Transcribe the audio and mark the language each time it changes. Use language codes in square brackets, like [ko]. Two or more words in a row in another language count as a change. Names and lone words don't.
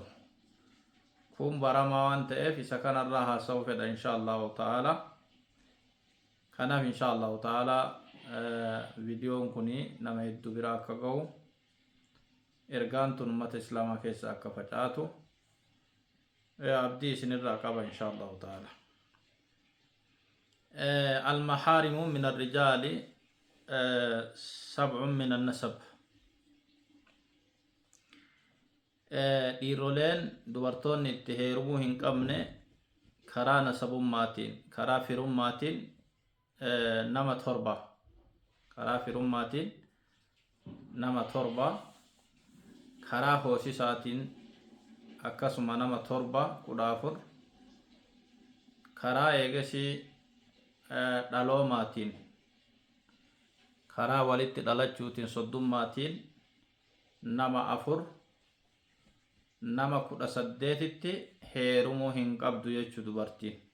[om] Kun baramaa waan ta'eef isa kanarraa haasa'u fedha [ar] إن شاء الله تعالى. [om] Kanaaf [ar] إن شاء الله تعالى [om] viidiyoon kuni nama hedduu biraa akka ga'u, ergaan tun ummata islaamaa keessa akka facaatu abdii isinirraa qaba [ar] إن شاء الله تعالى. المحارم من الرجال 7 من النسب. [om] dhiiroleen dubartoonni itti heerumuu hin qabne karaa nasabummaatiin, karaa firummaatiin nama 7. karaa firummaatiin nama 7, karaa hoosisaatiin akkasuma nama 7 14, karaa eegasii dhaloomaatiin, karaa walitti dhalachuutiin soddummaatiin nama 4, nama 18tti heerumuu hin qabdu jechuu dubartiin.